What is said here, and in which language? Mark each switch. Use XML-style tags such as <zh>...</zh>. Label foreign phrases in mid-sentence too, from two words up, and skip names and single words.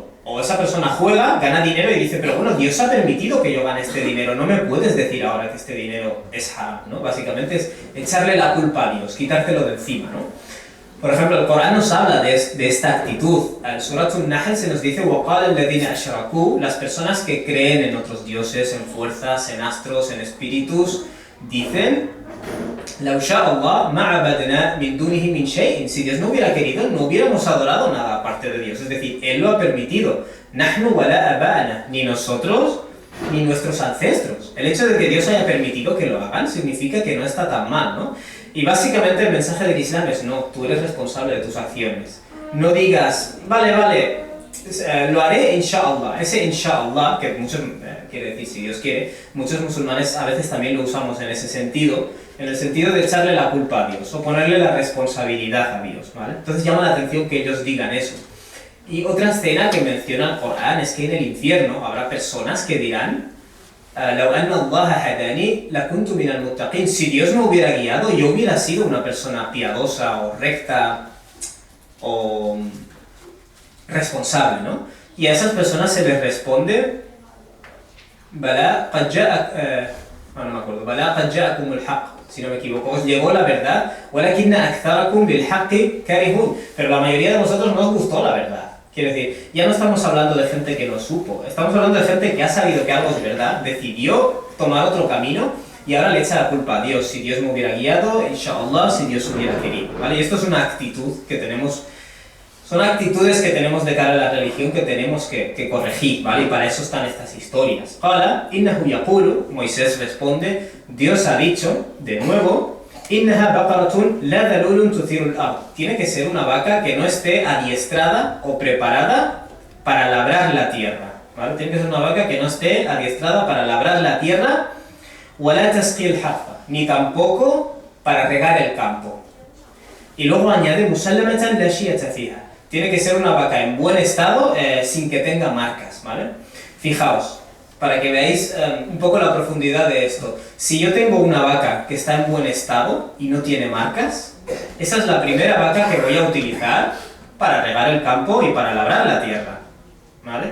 <es>O esa persona juega, gana dinero y dice, pero bueno, Dios ha permitido que yo gane este dinero, no me puedes decir ahora que este dinero es haram, ¿no? Básicamente es echarle la culpa a Dios, quitártelo de encima, ¿no? Por ejemplo, el Corán nos habla de esta actitud. En Surat An-Nahl se nos dice,</es> <ar>وَقَالَ الَّذِينَ أَشْرَكُوا,</ar> <es>las personas que creen en otros dioses, en fuerzas, en astros, en espíritus, dicen,</es> <ar>لَوْ شَاءَ اللَّهُ مَا عَبَدْنَا مِن دُونِهِ مِن شَيْءٍ,</ar> <es>si Dios no hubiera querido, no hubiéramos adorado nada aparte de Dios. Es decir, Él lo ha permitido.</es> <ar>نَحْنُ وَلَا أَبَانَا,</ar> <es>ni nosotros, ni nuestros ancestros. El hecho de que Dios haya permitido que lo hagan significa que no está tan mal, ¿no? Y básicamente el mensaje del Islam es no, tú eres responsable de tus acciones. No digas, vale, lo haré inshallah. Ese inshallah, que muchos quiere decir si Dios quiere, muchos musulmanes a veces también lo usamos en ese sentido, en el sentido de echarle la culpa a Dios o ponerle la responsabilidad a Dios, ¿vale? Entonces llama la atención que ellos digan eso. Y otra escena que menciona el Corán es que en el infierno habrá personas que dirán,</es> <ar>لو أن الله هداني لكنت من المتقين,</ar> <es>si Dios me hubiera guiado, yo hubiera sido una persona piadosa o recta o responsable, ¿no? Y a esas personas se les responde,</es> <ar>بلى قد جاءكم الحق,</ar> <es>si no me equivoco, os llegó la verdad,</es> <ar>ولكن أكثركم بالحق كارهون,</ar> <es>pero la mayoría de vosotros no os gustó la verdad. Quiero decir, ya no estamos hablando de gente que no supo, estamos hablando de gente que ha sabido que algo es verdad, decidió tomar otro camino y ahora le echa la culpa a Dios. Si Dios me hubiera guiado, inshallah, si Dios hubiera querido, ¿vale? Y esto es una actitud que tenemos, son actitudes que tenemos de cara a la religión que tenemos que corregir, ¿vale? Y para eso están estas historias.</es> <ar>قال إنه يقول,</ar> <es>Moisés responde, Dios ha dicho, de nuevo,</es> <ar>إنها بقرة لا ذلول تثير الأرض.</ar> <es>Tiene que ser una vaca que no esté adiestrada o preparada para labrar la tierra, ¿vale? Tiene que ser una vaca que no esté adiestrada para labrar la tierra,</es> <ar>ولا تسقي الحرث,</ar> <es>ni tampoco para regar el campo. Y luego añade</es> <ar>مسلمة لا شية فيها.</ar> <es>Tiene que ser una vaca en buen estado, sin que tenga marcas, ¿vale? Fijaos, para que veáis un poco la profundidad de esto. Si yo tengo una vaca que está en buen estado y no tiene marcas, esa es la primera vaca que voy a utilizar para regar el campo y para labrar la tierra, ¿vale?</es>